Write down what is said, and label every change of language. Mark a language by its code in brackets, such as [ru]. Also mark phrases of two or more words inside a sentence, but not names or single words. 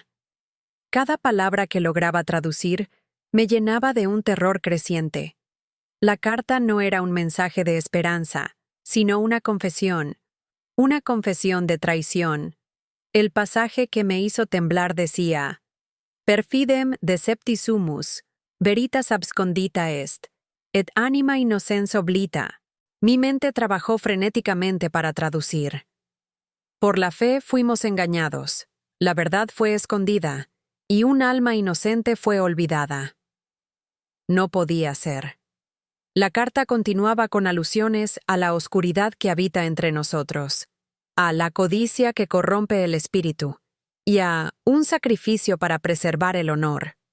[es] Cada palabra que lograba traducir me llenaba de un terror creciente. La carta no era un mensaje de esperanza, sino una confesión de traición. El pasaje que me hizo temblar decía: [la] Perfidem decepti sumus, veritas abscondita est, et anima innocens oblita. [es] Mi mente trabajó frenéticamente para traducir. Por la fe fuimos engañados, la verdad fue escondida, y un alma inocente fue olvidada. No podía ser. La carta continuaba con alusiones a la oscuridad que habita entre nosotros, a la codicia que corrompe el espíritu, y a un sacrificio para preservar el honor.